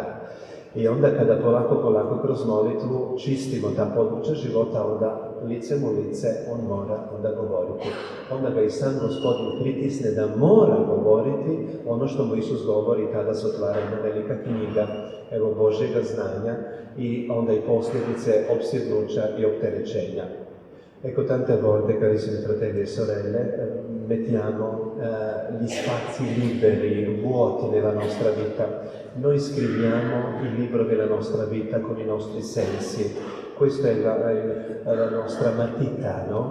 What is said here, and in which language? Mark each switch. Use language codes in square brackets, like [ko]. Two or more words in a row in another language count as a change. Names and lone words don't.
[hr] I onda kada polako kroz molitvu čistimo ta područja života, onda licem u lice on mora onda govoriti. Onda ga i sam Gospodin pritisne da mora govoriti ono što mu Isus govori, tada se otvara jedna velika knjiga, evo Božjega znanja i onda i posljedice opsjednuća i opterećenja. [it] Ecco, tante volte, carissimi fratelli e sorelle, mettiamo gli spazi liberi, vuoti nella nostra vita. Noi scriviamo il libro della nostra vita con i nostri sensi. Questa è la nostra matita, no?